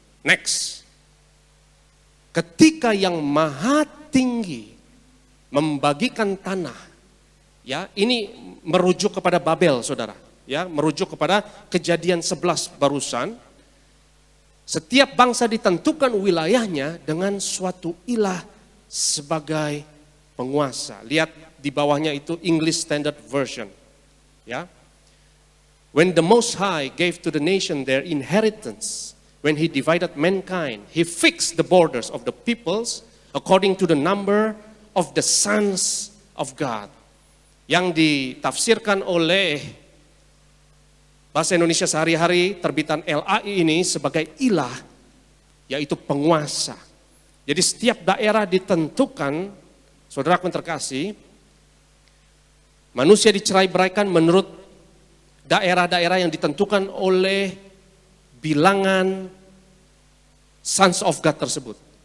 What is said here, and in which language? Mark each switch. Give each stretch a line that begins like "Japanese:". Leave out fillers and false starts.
Indonesian: Next. Ketika yang maha tinggi membagikan tanah, ya ini merujuk kepada Babel, saudara, ya merujuk kepada Kejadian 11 barusan. Setiap bangsa ditentukan wilayahnya dengan suatu ilah sebagai penguasa. Lihat di bawahnya itu English Standard Version, ya.
English: When the Most High gave to the nation their inheritance, when he divided mankind, he fixed the borders of the peoples according to the number of the sons of God.
Indonesian: Yang ditafsirkan oleh Bahasa Indonesia Sehari-hari terbitan LAI ini sebagai ilah, yaitu penguasa. Jadi setiap daerah ditentukan, saudaraku terkasih, manusia dicerai-beraikan menurut daerah-daerah yang ditentukan oleh bilangan
English: sons of God
Indonesian: tersebut.